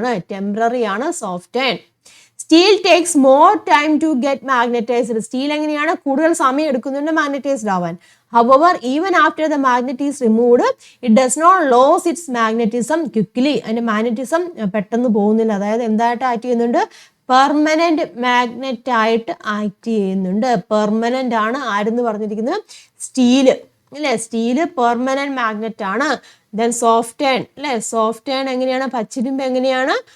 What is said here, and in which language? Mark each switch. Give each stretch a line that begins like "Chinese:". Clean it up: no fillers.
Malayalam: Temporary ആണ് soft iron.
English: Steel takes more time to get magnetized.
Malayalam: Steel എങ്ങനെയാണ് കൂടുതൽ സമയം എടുക്കുന്നുണ്ട് മാഗ്നറ്റൈസ്ഡ് ആവാൻ.
English: However, even after the magnet is removed, it does not lose its magnetism quickly.
Malayalam: അതിന്റെ magnetism പെട്ടെന്ന് പോകുന്നില്ല. അതായത് എന്തായിട്ട് ആക്ട് ചെയ്യുന്നുണ്ട്? പെർമനന്റ് മാഗ്നറ്റ് ആയിട്ട് ആക്ട് ചെയ്യുന്നുണ്ട്. പെർമനന്റ് ആണ് ആരെന്ന് പറഞ്ഞിരിക്കുന്നത്? സ്റ്റീല്, അല്ലേ? സ്റ്റീല് പെർമനന്റ് മാഗ്നറ്റ് ആണ്. ദെൻ സോഫ്റ്റ് അയൺ, അല്ലേ? സോഫ്റ്റ് അയൺ എങ്ങനെയാണ്? പച്ചിരുമ്പ് എങ്ങനെയാണ്?